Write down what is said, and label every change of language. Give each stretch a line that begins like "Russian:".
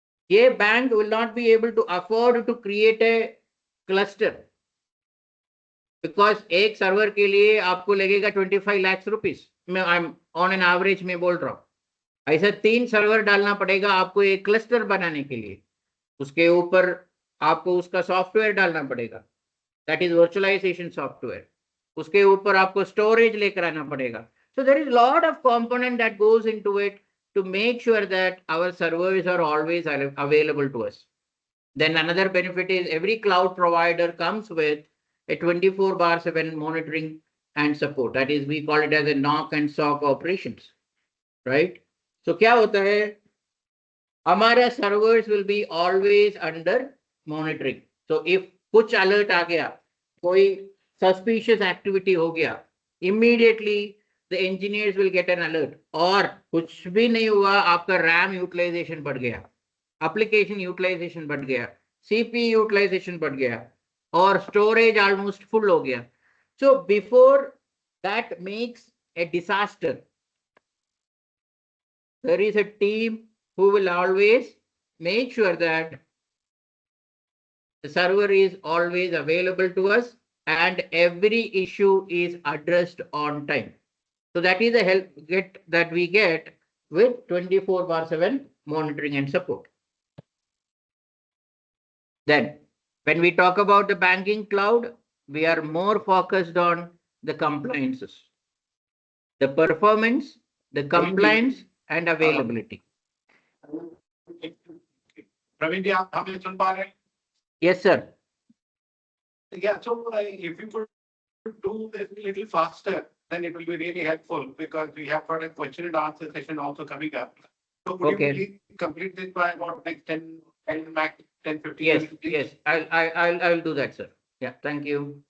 Hindi: ये bank
English: will not be able to afford to create a cluster because
Hindi: एक server के लिए आपको लगेगा 25 लाख रुपीस, मैं
English: I am on an average
Hindi: में बोल रहा हूँ। ऐसा 3 सर्वर डालना पड़ेगा आपको एक क्लस्टर बनाने के लिए, उसके ऊपर आपको उसका सॉफ्टवेयर डालना पड़ेगा,
English: that is virtualization software,
Hindi: उसके ऊपर आपको स्टोरेज लेकर आना पड़ेगा।
English: So there is a lot of component that goes into it to make sure that our servers are always available to us. Then another benefit is every cloud provider comes with a 24/7 monitoring and support. That is, we call it as a knock and SOC operations, right? So
Hindi: क्या होता है, हमारा
English: servers will be always under monitoring. So if
Hindi: कुछ alert आ गया, कोई suspicious activity हो गया,
English: immediately the engineers will get an alert.
Hindi: और कुछ भी नहीं हुआ, आपका RAM utilization बढ़ गया, application utilization बढ़ गया, CPU utilization बढ़ गया, और storage almost full हो गया.
English: So before that makes a disaster, there is a team who will always make sure that the server is always available to us and every issue is addressed on time. So that is the help that we get with 24/7 monitoring and support. Then when we talk about the banking cloud, we are more focused on the compliances, the performance, the compliance and availability.
Hindi: Praveen जी, आप हमें सुन पा रहे हैं?
English: Yes, sir. Yeah, so if you could do this a little faster, then it will be really helpful because we have got a question and answer session also coming up. So would Okay. you please complete this by about next 10 max 10, 15 Yes, minutes, please? yes, I'll do that, sir. Yeah, thank you.